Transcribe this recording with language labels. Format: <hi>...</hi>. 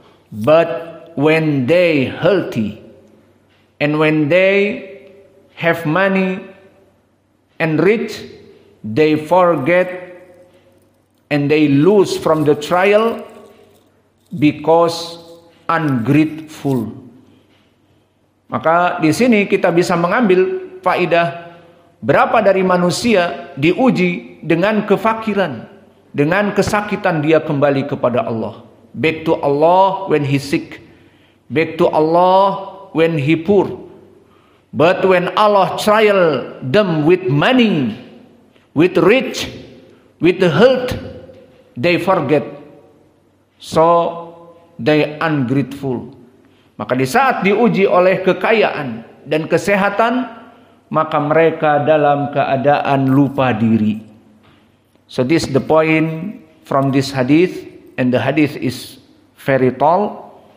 <en>But when they healthy, and when they have money and rich, they forget and they lose from the trial because ungrateful.</en> <id>Maka di sini kita bisa mengambil faidah berapa dari manusia diuji dengan kefakiran, dengan kesakitan dia kembali kepada Allah.</id> <en>Back to Allah when he sick, back to Allah when he poor. But when Allah trial them with money, with rich, with the health, they forget. So they ungrateful.</en> <id>Maka di saat diuji oleh kekayaan dan kesehatan, maka mereka dalam keadaan lupa diri.</id> <en>So this is the point from this hadith, and the hadith is very tall.</en>